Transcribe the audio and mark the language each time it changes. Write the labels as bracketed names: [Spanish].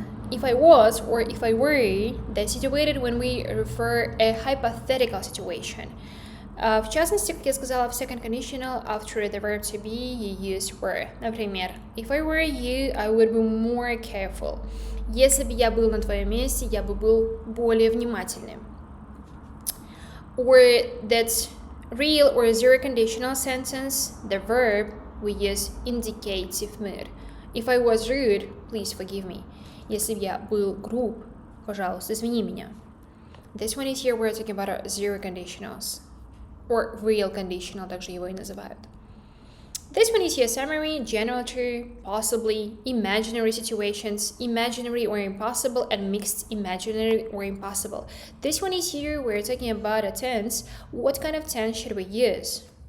[English] If I was or if I were, that's situated when we refer a hypothetical situation. [Russian] В частности, как я сказала, в [English] second conditional, after the verb to be, you use were. Например, if I were you, I would be more careful. [Russian] Если бы я был на твоем месте, я бы был более внимательным. [English] Or that's real or zero conditional sentence, the verb, we use indicative mood. If I was rude, please forgive me. [Russian] Если бы я был груб, пожалуйста, извини меня. [English] This one is here we're talking about zero conditionals. Or real conditional, [Russian] также его и называют. [English] This one is here summary, general true, possibly, imaginary situations, imaginary or impossible, and mixed imaginary or impossible. This one is here we're talking about a tense. What kind of tense should we use?